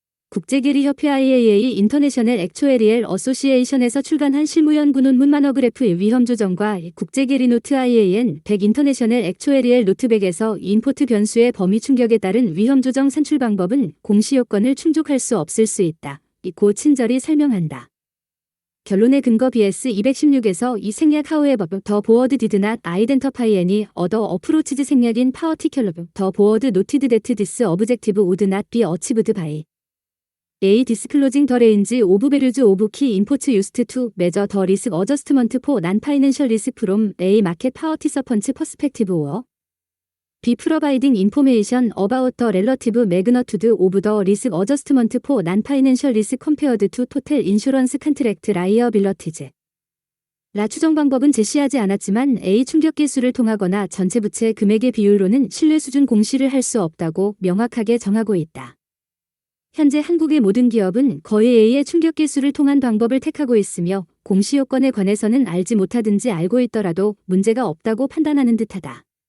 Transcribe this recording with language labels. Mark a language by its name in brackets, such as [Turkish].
[Korean] 국제계리협회 IAA 인터내셔널 액추에리얼 어소시에이션에서 출간한 실무연구 논문 마너그래프의 위험 조정과 국제계리노트 IAN 100 인터내셔널 액추에리얼 노트 100에서 인포트 변수의 범위 충격에 따른 위험 조정 산출 방법은 공시요건을 충족할 수 없을 수 있다. 고 친절히 설명한다. 결론의 근거 BS 216에서 이 생략 [English] however the board did not identify any other approaches 생략인 particular the board noted that this objective would not be achieved by A. disclosing the range of values of key inputs used to measure the risk adjustment for non-financial risk from A. market participants perspective or B. providing information about the relative magnitude of the risk adjustment for non-financial risk compared to total insurance contract liabilities. [Korean] 라 추정 방법은 제시하지 않았지만 A 충격계수를 통하거나 전체 부채 금액의 비율로는 신뢰 수준 공시를 할 수 없다고 명확하게 정하고 있다. 현재 한국의 모든 기업은 거의 A의 충격계수를 통한 방법을 택하고 있으며 공시요건에 관해서는 알지 못하든지 알고 있더라도 문제가 없다고 판단하는 듯하다.